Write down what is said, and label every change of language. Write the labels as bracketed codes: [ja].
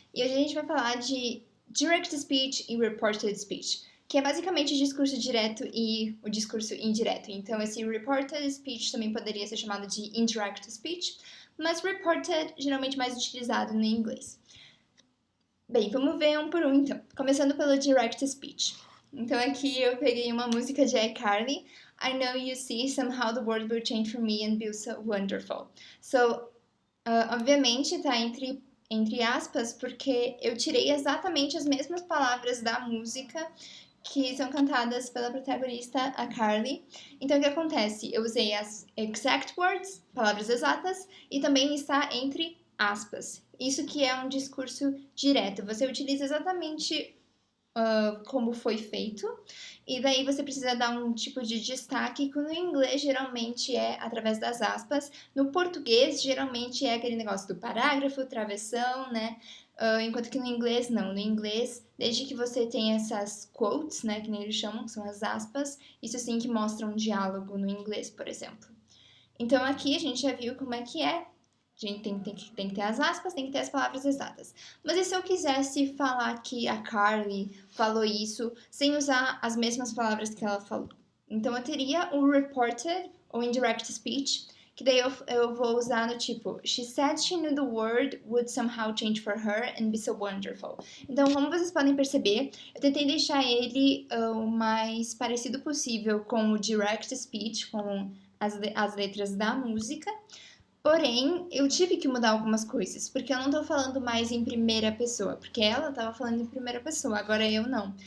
[pt] E hoje a gente vai falar de Direct Speech e Reported Speech, que é basicamente o discurso direto e o discurso indireto. Então, esse Reported Speech também poderia ser chamado de Indirect Speech, mas Reported geralmente mais utilizado no inglês. Bem, vamos ver um por um então. Começando pelo Direct Speech. Então aqui eu peguei uma música de iCarly. [en] I know you see, somehow the world will change for me and be so wonderful. [pt] So, obviamente tá entre aspas, porque eu tirei exatamente as mesmas palavras da música que são cantadas pela protagonista, a Carly. Então, o que acontece? Eu usei as exact words, palavras exatas, e também está entre aspas. Isso que é um discurso direto. Você utiliza exatamente como foi feito, e daí você precisa dar um tipo de destaque que no inglês geralmente é através das aspas, no português geralmente é aquele negócio do parágrafo, travessão, né? Enquanto que no inglês não, no inglês, desde que você tem essas quotes, né, que nem eles chamam, que são as aspas, isso sim que mostra um diálogo no inglês, por exemplo. Então aqui a gente já viu como é que é. A gente tem que ter as aspas, tem que ter as palavras exatas. Mas e se eu quisesse falar que a Carly falou isso sem usar as mesmas palavras que ela falou? Então eu teria o reported ou indirect speech, que daí eu vou usar no tipo [en] She said she knew the word would somehow change for her and be so wonderful. [pt] Então, como vocês podem perceber, eu tentei deixar ele o mais parecido possível com o direct speech, com as letras da música. Porém, eu tive que mudar algumas coisas, porque eu não tô falando mais em primeira pessoa, porque ela tava falando em primeira pessoa, agora eu não.